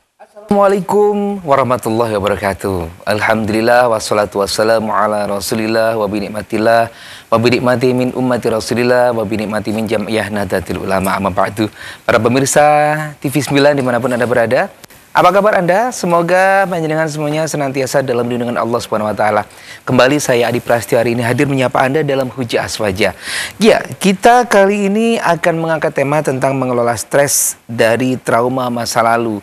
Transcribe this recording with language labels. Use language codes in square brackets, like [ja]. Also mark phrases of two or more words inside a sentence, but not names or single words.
[ar] السلام عليكم ورحمة الله وبركاته. الحمد لله والصلاة والسلام على رسول الله وبنعمة الله وبنعمة من أمة رسول الله وبنعمة من جمعية نهضة العلماء أما بعد. [id] Para pemirsa TV 9 dimanapun Anda berada, apa kabar Anda? Semoga panjenengan semuanya senantiasa dalam lindungan Allah [ar] سبحانه وتعالى. [id] Kembali saya Adi Prasetyo hari ini hadir menyapa Anda dalam Hujah Aswaja. Ya, kita kali ini akan mengangkat tema tentang mengelola stres dari trauma masa lalu.